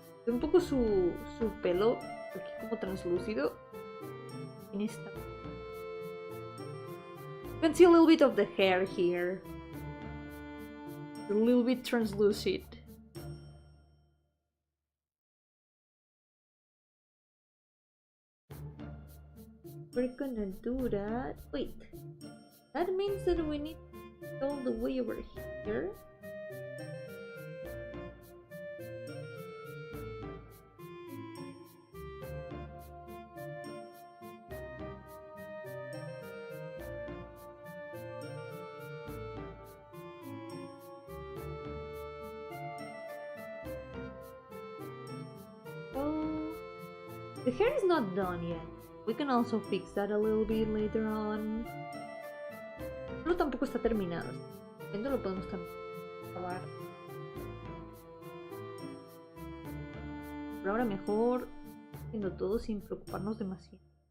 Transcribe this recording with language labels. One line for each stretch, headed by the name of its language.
Spanish: su pelo aquí como translúcido. En esta.
English: You can see a little bit of the hair here. A little bit translucent. We're gonna do that. Wait, that means that we need to go all the way over here. Oh, the hair is not done yet. We can also fix that a little bit later on.
Spanish: Pero tampoco está terminado. Esto lo podemos acabar. Pero ahora mejor haciendo todo sin preocuparnos demasiado.